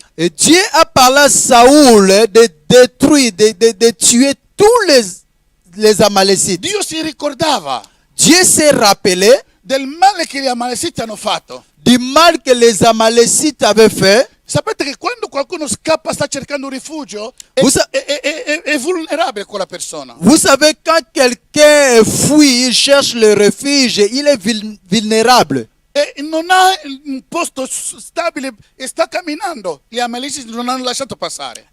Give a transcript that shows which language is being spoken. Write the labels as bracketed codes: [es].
[fr] Et Dieu a parlé à Saoul de détruire, de tuer tous les Amalécites. [it] Dio si ricordava [fr] Dieu s'est rappelé [it] del male che gli Amaleciti hanno fatto. [fr] du mal que les Amalécites avaient fait. [it] Sapete che quando qualcuno scappa, sta cercando un rifugio, è vulnerabile quella persona. [fr] Vous savez, quand quelqu'un fuit, il cherche le refuge, il est vulnérable. [it] E non ha un posto stabile e sta camminando. Gli Amaleciti non hanno lasciato passare.